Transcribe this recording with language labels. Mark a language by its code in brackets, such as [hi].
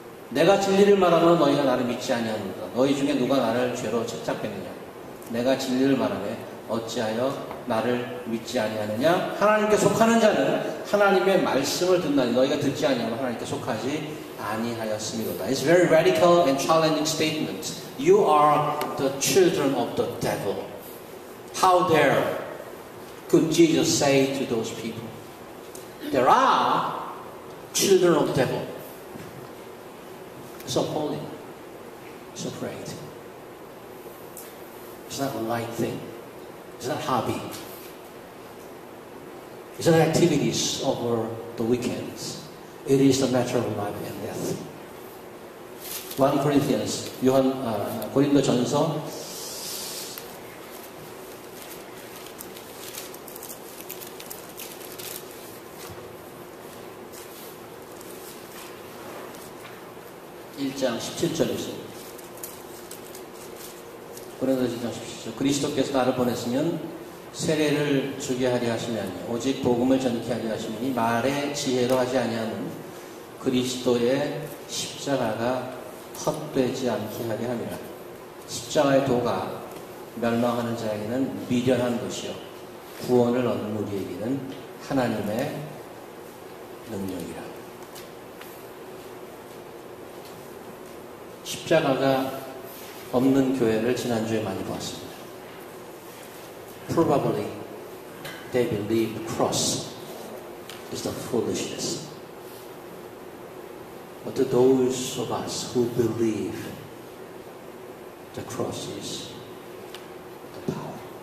[ko] 내가 진리를 말하면 너희가 나를 믿지 아니하는가. 너희 중에 누가 나를 죄로 책잡겠느냐. 내가 진리를 말하되 어찌하여 나를 믿지 아니하느냐. 하나님께 속하는 자는 하나님의 말씀을 듣나니 너희가 듣지 아니하면 하나님께 속하지 아니하였음이로다. [en] It's a very radical and challenging statement. You are the children of the devil. How dare could Jesus say to those people? There are children of the devil. So holy, so great. It's not a light thing. It's not a hobby. It's not activities over the weekends. It is the matter of life and death. [ko] 1 Corinthians, 고린도 전서 1장 17절 있습니다. 고린도서 1장 17절. 그리스도께서 나를 보냈으면 세례를 주게 하려 하시면 오직 복음을 전케 하려 하시니 말의 지혜로 하지 아니하는 그리스도의 십자가가 헛되지 않게 하려 함이라. 십자가의 도가 멸망하는 자에게는 미련한 것이요 구원을 얻는 우리에게는 하나님의 능력이라. 십자가가 없는 교회를 지난주에 많이 보았습니다. [en] Probably they believe the cross is the foolishness. But to those of us who believe the cross is the power.